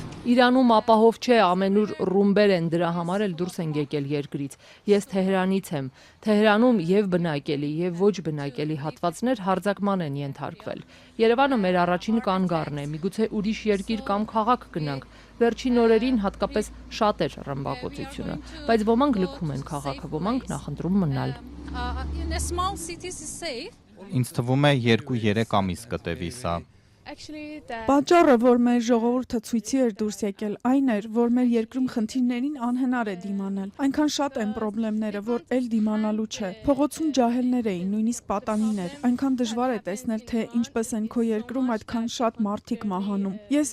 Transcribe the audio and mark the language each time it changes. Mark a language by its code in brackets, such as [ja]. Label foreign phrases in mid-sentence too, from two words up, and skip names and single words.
[hy] Իրանում ապահով չէ, ամենուր ռումբեր են, դրա համար էլ դուրս են եկել երկրից։ Ես Թեհրանից եմ։ Թեհրանում եւ բնակելի եւ ոչ բնակելի հատվածներ հարձակման են ենթարկվել։ Երևանը մեր առաջին կանգառն է, միգուցե ուրիշ երկիր կամ քաղաք գնանք։ Վերջին օրերին հատկապես շատ էր ռմբակոծությունը, բայց ոմանք լքում են քաղաքը, ոմանք նախընտրում մնալ։ [en] In a small cities is safe. [hy] Ինձ թվում է 2-3 ամիս կտևի սա։ Պատճառը, որ մեր ժողովուրդը ցույցի էր դուրս եկել, այն էր, որ մեր երկրում խնդիրներին անհնար է դիմանալ։ Այնքան շատ են խնդիրները, որ էլ դիմանալու չէ։ Փողոցում ջահելներ էին, նույնիսկ պատանիներ։ Այնքան դժվար է տեսնել, թե ինչպես են քո երկրում այդքան շատ մարդիկ մահանում։ Ես